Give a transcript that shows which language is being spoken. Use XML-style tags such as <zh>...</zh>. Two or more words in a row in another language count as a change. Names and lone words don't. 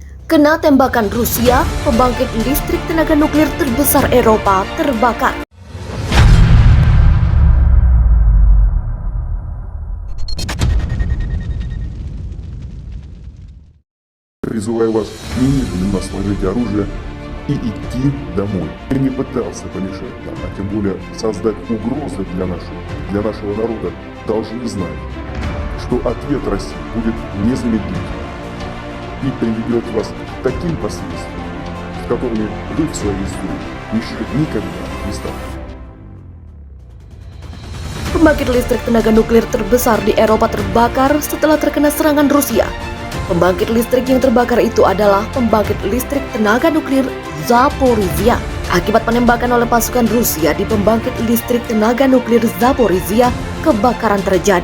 <id>Kena tembakan Rusia, pembangkit listrik tenaga nuklir terbesar Eropa terbakar.</id> <ru>Призываю вас немедленно сложить оружие и идти домой. Я не пытался помешать нам, а тем более создать угрозы для нашего народа. Должны знать, что ответ России будет незамедлительным и приведет вас к таким последствиям, с которыми вы в своей истории еще никогда не сталкивались.</ru> <id>Pembangkit listrik tenaga nuklir terbesar di Eropa terbakar setelah terkena serangan Rusia. Pembangkit listrik yang terbakar itu adalah pembangkit listrik tenaga nuklir Zaporizhia. Akibat penembakan oleh pasukan Rusia di pembangkit listrik tenaga nuklir Zaporizhia, kebakaran terjadi.</id>